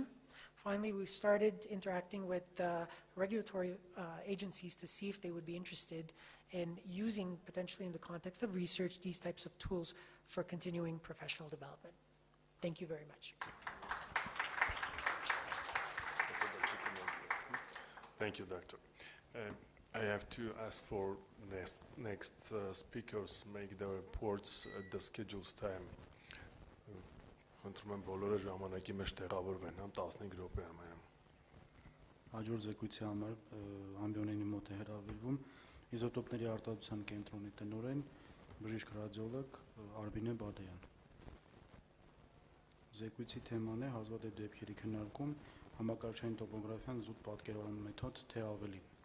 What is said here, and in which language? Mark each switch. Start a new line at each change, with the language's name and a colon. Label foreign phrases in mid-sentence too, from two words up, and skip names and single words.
English: Finally, we've started interacting with regulatory agencies to see if they would be interested in using, potentially in the context of research, these types of tools for continuing professional development. Thank you very much. Thank you, Doctor. I have to ask for next speakers make their reports at the scheduled time.
Armenian: Խնդրում եմ բոլորը ժամանակի մեջ տեղավորվեն, համ 15 րոպե համարյա։ Հաջորդ զեկույցի համար ամբիոնենի մոտ է հրավիրվում իզոտոպների արտադրության կենտրոնի տնօրեն բժիշկ ռադիոլոգ Արմենիա Բադեյան։ Զեկույցի թեման է հազվադեպ դեպքերի քննարկում, համակարգչային տոպոգրաֆիան զուտ պատկերવાનું մեթոդ, թե ավելի։